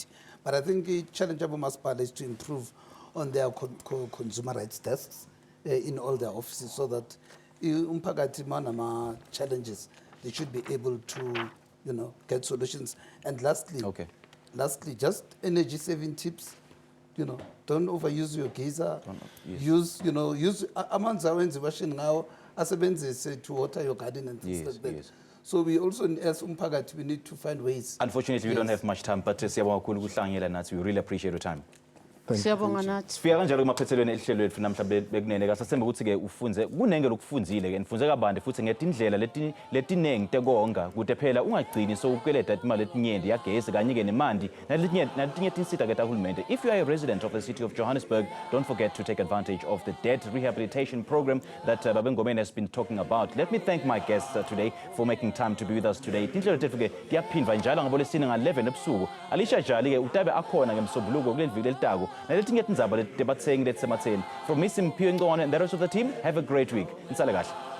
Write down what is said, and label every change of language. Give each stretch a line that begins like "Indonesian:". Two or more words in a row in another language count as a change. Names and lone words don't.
English: But I think the challenge of Masipala is to improve on their consumer rights desks in all their offices so that challenges, they should be able to, get solutions. And lastly, just energy saving tips. Don't overuse your geyser. Use
Swati: amanzi awenzi
English: washing now asebenzise to water your garden and things like that. So we also, as umphakathi, we need to find ways. Unfortunately, we don't have much time, but we really appreciate your time.
Swati: Siyabonga nathi. Sifika kanjalo kumaphethelweni elihlelo lethu namhlanje bekunene kasasemba ukuthi ke ufunze kunenge lokufunzile ke nifunze kabande futhi ngetindlela letinengi tekonga kude phela ungagcini so ukweleta imali etinyenti yagesi kanye ke nemandi natinye tinsita ke tahulumende.
English: If you are a resident of the city of Johannesburg, don't forget to take advantage of the debt rehabilitation program that Babengomeni has been talking about. Let me thank my guests today for making time to be with us today.
Swati: Tindlela tethu ke tiyaphindwa njalo ngabolesine nga-11 ebusuku. Alisha Jali ke utabe akhona ngemsobuluko kuleli viki letako.
English: From me, Simpio Ngwane and the rest of the team, have a great week.
Swati: Nsale kahle.